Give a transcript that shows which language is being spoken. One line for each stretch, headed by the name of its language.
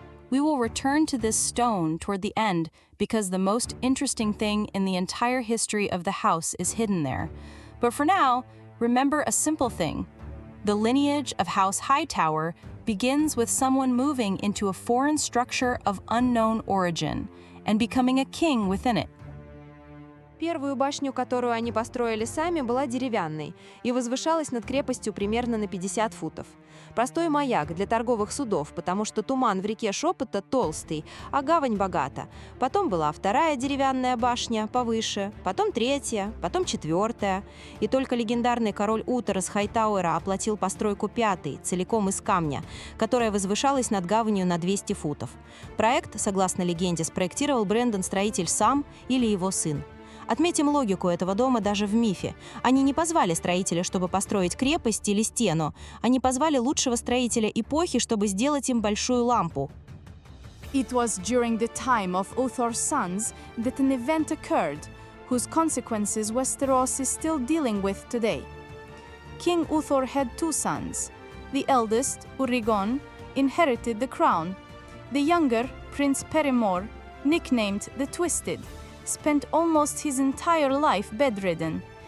English: We will return to this stone toward the end because the most interesting thing in the entire history of the house is hidden there. But for now, remember a simple thing. The lineage of House Hightower begins with someone moving into a foreign structure of unknown origin and becoming a king within it.
Russian: Первую башню, которую они построили сами, была деревянной и возвышалась над крепостью примерно на 50 футов. Простой маяк для торговых судов, потому что туман в реке Шепота толстый, а гавань богата. Потом была вторая деревянная башня, повыше, потом третья, потом четвертая. И только легендарный король Утер из Хайтауэра оплатил постройку пятой, целиком из камня, которая возвышалась над гаванью на 200 футов. Проект, согласно легенде, спроектировал Брэндон-строитель сам или его сын. Отметим логику этого дома даже в мифе. Они не позвали строителя, чтобы построить крепость или стену. Они позвали лучшего строителя эпохи, чтобы сделать им большую лампу.
English: It was during the time of Uthor's sons that an event occurred, whose consequences Westeros is still dealing with today. King Uthor had two sons. The eldest, Urigon, inherited the crown. The younger, Prince Perimor, nicknamed the Twisted, spent almost his entire life bedridden.